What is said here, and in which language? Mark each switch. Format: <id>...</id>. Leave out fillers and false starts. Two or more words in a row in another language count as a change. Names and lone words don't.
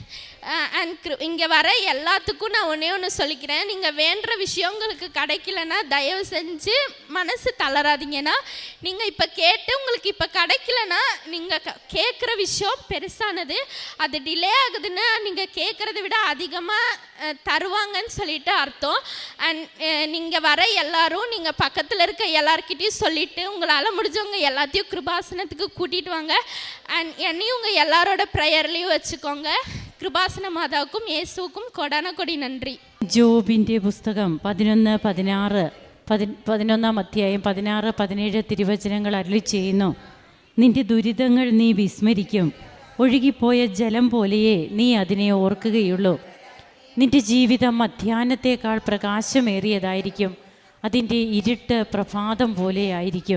<ta>அண்ட் இங்கே வர எல்லாத்துக்கும் நான் ஒன்று சொல்லிக்கிறேன், நீங்கள் வேண்டுற விஷயம் உங்களுக்கு கிடைக்கலன்னா தயவு செஞ்சு மனசு தளராதிங்கன்னா, நீங்கள் இப்போ கேட்டு உங்களுக்கு இப்போ கிடைக்கலன்னா நீங்கள் கேட்குற விஷயம் பெருசானது, அது டிலே ஆகுதுன்னா நீங்கள் கேட்குறத விட அதிகமாக தருவாங்கன்னு சொல்லிட்டு அர்த்தம். அண்ட் நீங்கள் வர எல்லாரும் நீங்கள் பக்கத்தில் இருக்க எல்லாருக்கிட்டையும் சொல்லிவிட்டு உங்களால் முடிஞ்சவங்க எல்லாத்தையும் கிருபாசனத்துக்கு கூட்டிகிட்டு வாங்க. அண்ட் என்னையும் உங்கள் எல்லாரோட ப்ரேயர்லேயும் வச்சுக்கோங்க. கிருபாசன மாதாவுக்கும் இயேசுவுக்கும் கொடான கொடி நன்றி.</ta> <ml>ജോബിൻ്റെ പുസ്തകം 11 അധ്യായം 16-17 തിരുവചനങ്ങൾ അരുളി ചെയ്യുന്നു. നിന്റെ ദുരിതങ്ങൾ നീ വിസ്മരിക്കും, ഒഴുകിപ്പോയ ജലം പോലെയേ നീ അതിനെ ഓർക്കുകയുള്ളൂ. നിന്റെ ജീവിതം മധ്യാഹ്നത്തേക്കാൾ പ്രകാശമേറിയതായിരിക്കും, അതിൻ്റെ ഇരുട്ട് പ്രഭാതം പോലെയായിരിക്കും.</ml>